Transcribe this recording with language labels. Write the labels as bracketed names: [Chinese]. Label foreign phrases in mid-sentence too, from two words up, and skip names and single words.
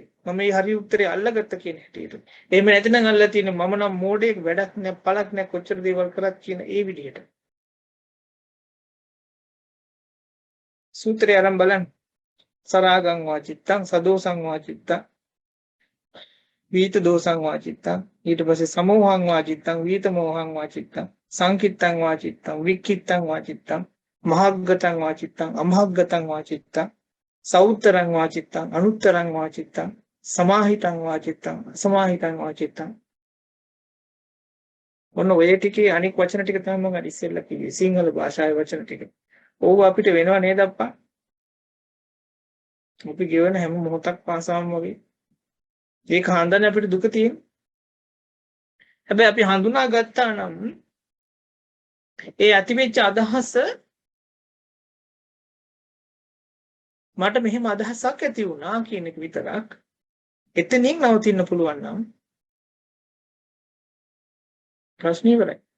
[Sinhala] මම මේ හරි උත්තරේ අල්ලගත්ත කියන හැටියට. එහෙම නැත්නම් අල්ලලා තියෙන්නේ මම නම් මෝඩයෙක් වැඩක් නැ පළක් නැ කොච්චර දේවල් කරත් කියන ඒ විදිහට. සූත්‍රය අරන් බලන්න. [Pali] සරාගං වාචිත්තං සදෝසං වාචිත්තං වීත දෝසං වාචිත්තං ඊට පස්සේ සමෝහං වාචිත්තං වීත මෝහං වාචිත්තං සංකිත්තං වාචිත්තං වික්කිත්තං වාචිත්තං මහග්ගතං වාචිත්තං අමහග්ගතං වාචිත්තං සෞත්තරං වාචිත්තං අනුත්තරං වාචිත්තං සමාහිතං වාචිත්තං අසමාහිතං වාචිත්තං. [Sinhala] ඔන්න ඔය ටිකේ අනික් වචන ටික තමයි මම ඉස්සෙල්ලා කිව්වේ සිංහල භාෂාවේ වචන ටික. ඕව අපිට වෙනව නේද අප්පා? අපි ගෙවන හැම මොහොතක් පාසාම වගේ ඒක හඳන්නේ අපිට දුක තියෙන. හැබැයි අපි හඳුනා ගත්තා නම් ඒ ඇතිවෙච්ච අදහස මට මෙහෙම අදහසක් ඇති වුණා කියන එක විතරක් එතනින් නවතින්න පුළුවන් නම් ප්‍රශ්න ඉවරයි.